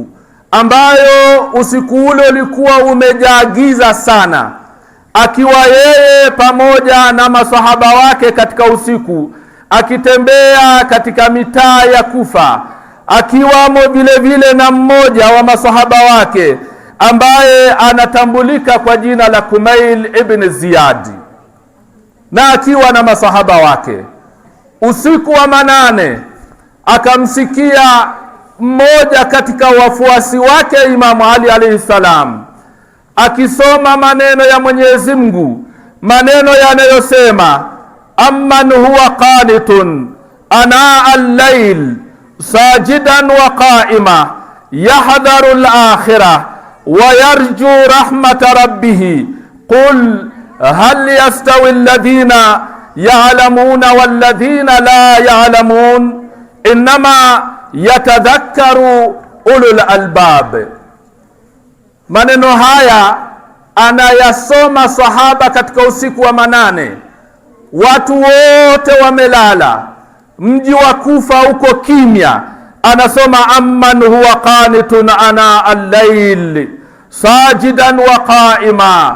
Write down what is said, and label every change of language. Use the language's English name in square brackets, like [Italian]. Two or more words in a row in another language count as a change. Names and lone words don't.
[Swahili] ambayo usiku ule ulikuwa umejaa giza sana, akiwa yeye pamoja na masahaba wake katika usiku, akitembea katika mitaa ya Kufa, akiwamo vile vile na mmoja wa masahaba wake ambaye anatambulika kwa jina la Kumail ibn Ziyad, na akiwa na masahaba wake. Usiku wa manane akamsikia mmoja katika wafuasi wake Imamu Ali [Arabic] عليه السلام [Swahili] akisoma maneno ya Mwenyezi Mungu, maneno yanayosema [Arabic] أمن هو قانت آناء الليل ساجدا وقائما يحذر الآخرة ويرجو رحمة ربه قل هل يستوي الذين يعلمون والذين لا يعلمون إنما يتذكر أولو الألباب. [Swahili] Maneno haya anayasoma sahaba katika usiku wa manane, watu wote wamelala, mji wa Kufa uko kimya, anasoma [Arabic] أمن هو قانت آناء الليل ساجدا وقائما.